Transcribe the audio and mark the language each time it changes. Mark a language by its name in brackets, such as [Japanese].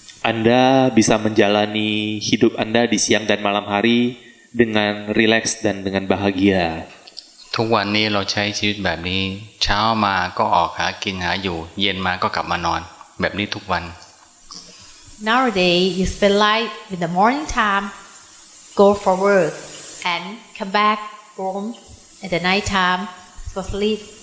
[Indonesian] Anda bisa menjalani hidup Anda di siang dan malam hari dengan rileks dan dengan bahagia. [Thai] ทุกวันนี้เราใช้ชีวิตแบบนี้เช้ามาก็ออกหากินหาอยู่เย็นมาก็กลับมานอนแบบนี้ทุกวัน [English] Nowadays you spend life in the morning time, go for work, and come back home at the night time for sleep.